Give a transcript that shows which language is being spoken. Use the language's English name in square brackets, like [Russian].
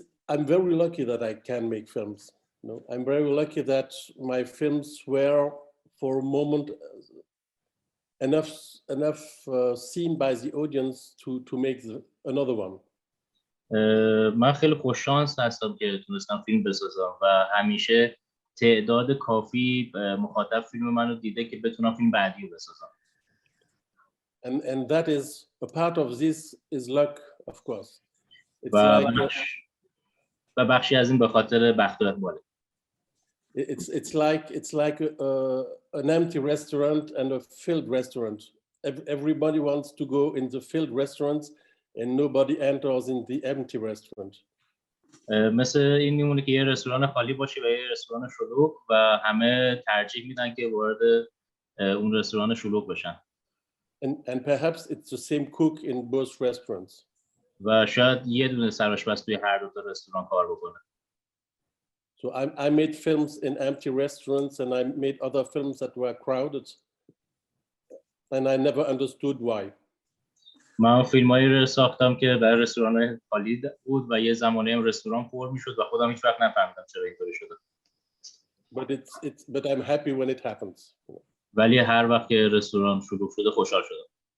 [English] I'm very lucky that I can make films. You know, I'm very lucky that my films were for a moment enough seen by the audience to make another one. [Persian] من خیلی خوش شانس هستم که تونستم فیلم بسازم و همیشه تعداد کافی مخاطب فیلم منو دیده که بتونم فیلم بعدی رو بسازم. [English] And that is a part of this is luck, of course. It's [Persian] و بخشی از این به خاطر بخت و اقباله. [English] It's like an empty restaurant and a filled restaurant. Everybody wants to go in the filled restaurants and nobody enters in the empty restaurant. [Persian] مثل این میمونه که یه رستوران خالی باشه و یه رستوران شلوغ و همه ترجیح میدن که وارد اون رستوران شلوغ بشن. [English] And perhaps it's the same cook in both restaurants. [Persian] و شاید یه دونه سرآشپز توی هر دو تا رستوران کار بکنه. [English] So I made films in empty restaurants and I made other films that were crowded and I never understood why. [Persian] من فیلمایی رو ساختم که برای رستوران خالی بود و یه زمانی هم رستوران پر میشد و خودم هیچ وقت نفهمیدم چرا اینطوری شده. [English] But I'm happy when it happens. [Persian] ولی هر وقت که رستوران شلوغ شده خوشحال شدم.